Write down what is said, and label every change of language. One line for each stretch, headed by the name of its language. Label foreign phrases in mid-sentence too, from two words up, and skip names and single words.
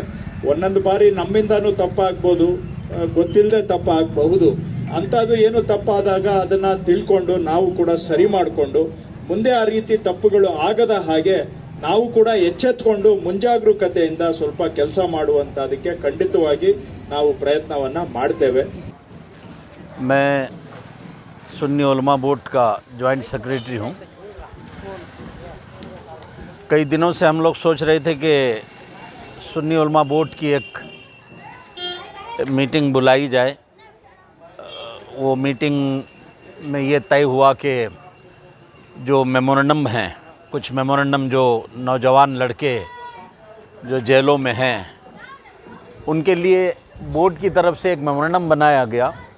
Kannada: ಒಂದೊಂದು ಬಾರಿ ನಮ್ಮಿಂದಾನು ತಪ್ಪಾಗ್ಬೋದು, ಗೊತ್ತಿಲ್ಲದೆ ತಪ್ಪಾಗಬಹುದು. ಅಂತದ್ದು ಏನು ತಪ್ಪಾದಾಗ ಅದನ್ನ ತಿಳ್ಕೊಂಡು ನಾವು ಕೂಡ ಸರಿ ಮಾಡಿಕೊಂಡು ಮುಂದೆ ಆ ರೀತಿ ತಪ್ಪುಗಳು ಆಗದ ಹಾಗೆ ನಾವು ಕೂಡ ಎಚ್ಚೆತ್ತುಕೊಂಡು ಮುಂಜಾಗರೂಕತೆಯಿಂದ ಸ್ವಲ್ಪ ಕೆಲಸ ಮಾಡುವಂತದಕ್ಕೆ ಖಂಡಿತವಾಗಿ ನಾವು ಪ್ರಯತ್ನವನ್ನ ಮಾಡ್ತೇವೆ.
Hindi: मैं सुन्नी उलमा बोर्ड का
English: joint secretary
Hindi: हूँ. कई दिनों से हम लोग सोच रहे थे कि सुन्नी उलमा बोर्ड की एक मीटिंग बुलाई जाए वो मीटिंग में ये तय हुआ कि जो मेमोरेंडम हैं, कुछ मेमोरेंडम जो नौजवान लड़के जो जेलों में हैं, उनके लिए बोर्ड की तरफ से एक मेमोरेंडम बनाया गया